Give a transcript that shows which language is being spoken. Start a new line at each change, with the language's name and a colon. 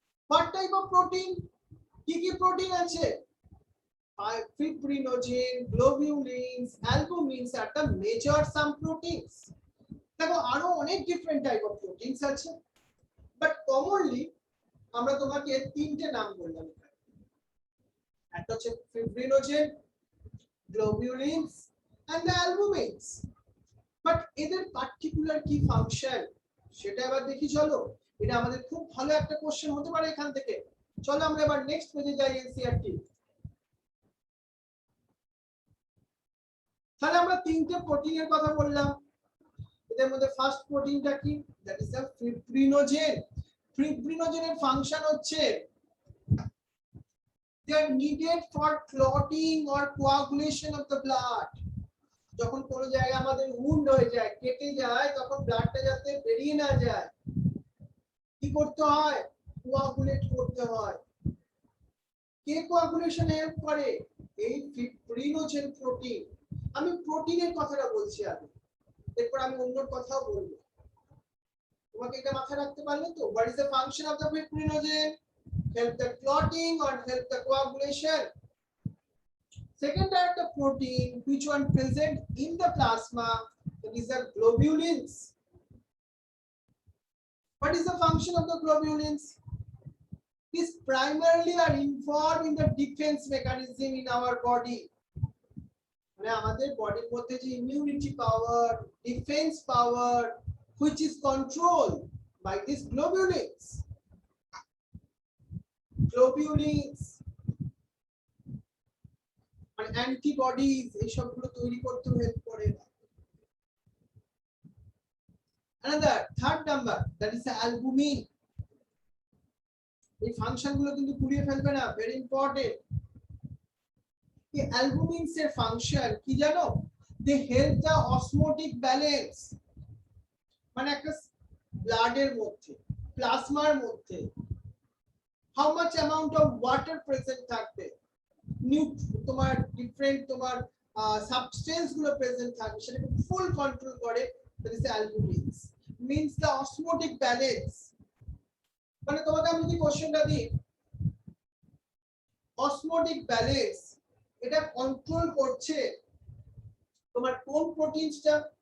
English: what type of protein?
Bangla: কি কি protein আছে?
English: fibrinogen, globulins, albumins are the major some proteins।
Bangla: দেখো আরো অনেক ডিফারেন্ট টাইপ অফ প্রোটিনস আছে, বাট কমনলি আমরা তোমাকে তিনটে নাম বললাম। একটা হচ্ছে fibrinogen, globulins and the albumins। But এদের পার্টিকুলার কি ফাংশন সেটা এবার দেখি চলো। এটা আমাদের খুব ভালো একটা কোশ্চেন হতে পারে এখান থেকে। চলো আমরা এবার নেক্সট পেজে যাই, এনসিইআরটি। তাহলে আমরা তিনটে প্রোটিনের কথা বললাম, এদের মধ্যে ফার্স্ট প্রোটিনটা কি?
English: That is the fibrinogen.
Bangla: ফিব্রিনোজেনের function হচ্ছে
English: they are needed for clotting or coagulation of the blood।
Bangla: যখন কোনো জায়গায় আমাদের wound হয়ে যায়, কেটে যায়, তখন ব্লাডটা যাতে বেরিয়ে না যায়, কি করতে হয়? কোয়াগুলেট করতে হয়। কে কোয়াগুলেশনে হেল্প করে? এই ফিব্রিনোজেন প্রোটিন। আমি প্রোটিনের কথাটা বলছি আগে, এরপর আমি অন্য কথাও বলবো, তোমাকে এটা মাথায় রাখতে পারলে তো।
English: what is the function of the fibrinogen? help the clotting or help the coagulation। second type of protein which one present in the plasma, that is the globulins। what is the function of the globulins? These primarily are involved in the defense mechanism in our body।
Bangla: মানে আমাদের বডির মধ্যে যে immunity power, defence power,
English: which is controlled by these globulins।
Bangla: globulins মানে antibodies, এই সবগুলো তৈরি করতে হেল্প করে।
English: another third number, that is the albumin।
Bangla: এই ফাংশন গুলো কিন্তু পুড়িয়ে ফেলবে না, ভেরি ইম্পর্টেন্ট। এই অ্যালবুমিনস এর ফাংশন কি জানো?
English: they help the osmotic balance,
Bangla: মানে একটা ব্লাডের মধ্যে, প্লাজমার মধ্যে
English: how much amount of water present
Bangla: থাকবে, তোমার ডিফারেন্ট তোমার সাবস্টেন্স গুলো প্রেজেন্ট থাকবে, সেটাকে ফুল কন্ট্রোল করে।
English: that is the albumins, means the osmotic balance।
Bangla: মানে তোমাকে আমি যদি কোশ্চেনটা দিই, অসমোটিক ব্যালেন্স এটা কন্ট্রোল করছে তোমার কোন প্রোটিনসটা?